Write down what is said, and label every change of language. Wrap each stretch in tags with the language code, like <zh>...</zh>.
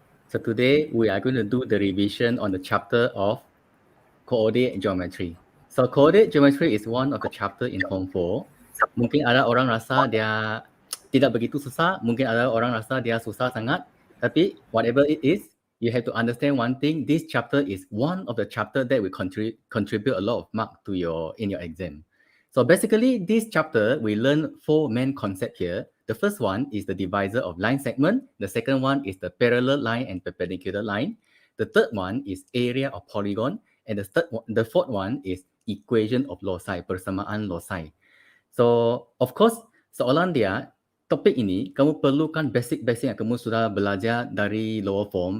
<en>So today we are going to do the revision on the chapter of coordinate geometry. So coordinate geometry is one of the chapter in Form 4.</en> <ms>Mungkin ada orang rasa dia tidak begitu susah, mungkin ada orang rasa dia susah sangat. Tapi</ms> <en>whatever it is, you have to understand one thing. This chapter is one of the chapter that will contribute a lot of mark to in your exam. So basically, this chapter we learn 4 main concepts here. The first one is the divisor of line segment. The second one is the parallel line and perpendicular line. The third one is area of polygon, and the fourth one is equation of loci,</en> <ms>persamaan loci.</ms> <en>So of course,</en> <ms>soalan dia, topik ini kamu perlukan basic yang kamu sudah belajar dari lower form.</ms>